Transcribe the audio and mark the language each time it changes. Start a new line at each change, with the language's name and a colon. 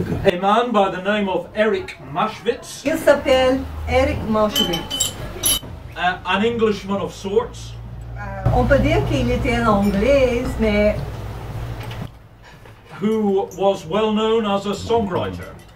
English: A man by the name of Eric Maschwitz.
French: Il s'appelle Eric Maschwitz.
English: An Englishman of sorts.
French: On peut dire qu'il était un Anglais, mais
English: who was well known as a songwriter.